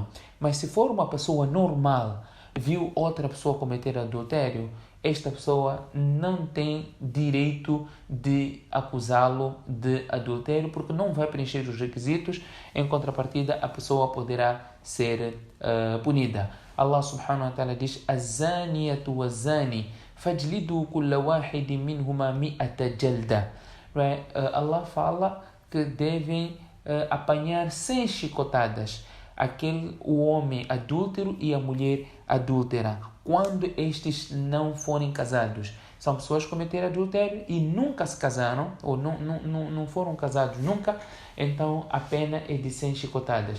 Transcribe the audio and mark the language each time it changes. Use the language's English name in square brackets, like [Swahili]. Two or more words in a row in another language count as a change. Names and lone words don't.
[Portuguese] Mas se for uma pessoa normal, viu outra pessoa cometer adultério, esta pessoa não tem direito de acusá-lo de adultério, porque não vai preencher os requisitos. Em contrapartida, a pessoa poderá ser punida. [Arabic] الله سبحانه وتعالى diz: "الزانية والزاني فاجلدوا كل واحد منهما مائة جلدة". [Portuguese] Allah fala que devem apanhar 100 chicotadas o homem adúltero e a mulher adúltera, quando estes não forem casados. São pessoas que cometeram adultério e nunca se casaram, ou não foram casados nunca, então a pena é de 100 chicotadas.